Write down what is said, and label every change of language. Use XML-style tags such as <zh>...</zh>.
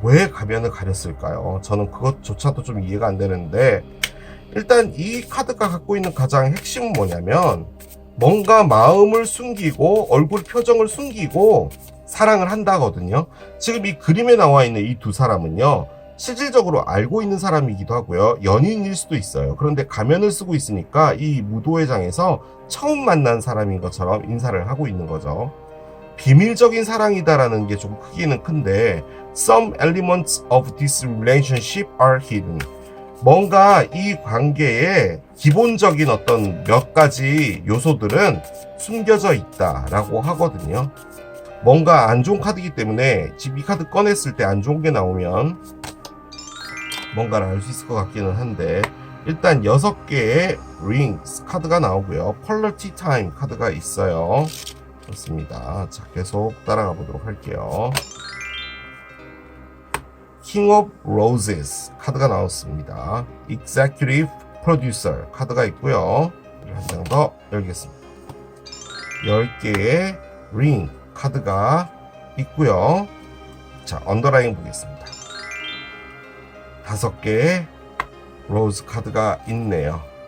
<ko>왜 가면을 가렸을까요? 저는 그것조차도 좀 이해가 안 되는데, 일단 이 카드가 갖고 있는 가장 핵심은 뭐냐면 뭔가 마음을 숨기고 얼굴 표정을 숨기고 사랑을 한다거든요. 지금 이 그림에 나와 있는 이 두 사람은요, 실질적으로 알고 있는 사람이기도 하고요, 연인일 수도 있어요. 그런데 가면을 쓰고 있으니까 이 무도회장에서 처음 만난 사람인 것처럼 인사를 하고 있는 거죠. 비밀적인 사랑이다라는 게 좀 크기는 큰데,</ko> <en>Some elements of this relationship are hidden.</en> <ko>뭔가 이 관계에 기본적인 어떤 몇 가지 요소들은 숨겨져 있다라고 하거든요. 뭔가 안 좋은 카드이기 때문에 지금 이 카드 꺼냈을 때 안 좋은 게 나오면 뭔가를 알 수 있을 것 같기는 한데, 일단 6개의 링스 카드가 나오고요. 퀄러티 타임 카드가 있어요. 그렇습니다. 자, 계속 따라가 보도록 할게요. King of Roses 카드가 나왔습니다. Executive Producer 카드가 있고요. 한 장 더 열겠습니다. 10개의 링 카드가 있고요. 자, 언더라인 보겠습니다. 5개의 로즈 카드가 있네요.</ko>